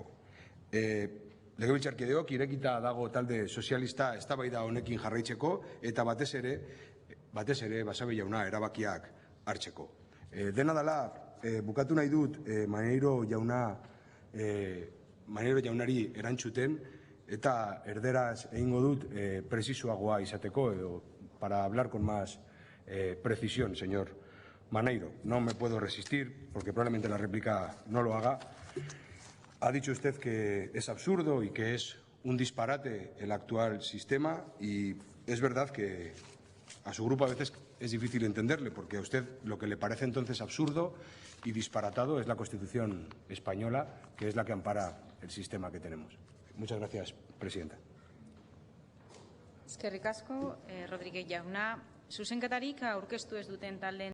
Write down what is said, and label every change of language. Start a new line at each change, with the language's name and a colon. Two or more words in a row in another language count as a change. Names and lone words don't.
Basque: Legebiltzarkideok, irekita dago talde sozialista eztabaida honekin jarraitzeko eta batez ere Basabe jauna erabakiak hartzeko. Dena dela, bukatu nahi dut Maneiro jaunari erantzuten eta erderaz egingo dut presisoagoa izateko edo
Spanish: para hablar con más precisión, señor Maneiro. No me puedo resistir porque probablemente la réplica no lo haga. Ha dicho usted que es absurdo y que es un disparate el actual sistema y es verdad que a su grupo a veces es difícil entenderle porque a usted lo que le parece entonces absurdo y disparatado es la Constitución española, que es la que ampara el sistema que tenemos. Muchas gracias, presidenta.
Basque: Eskerrik asko, Rodríguez jauna. Zuzenketarik aurkeztu ez duten taldeen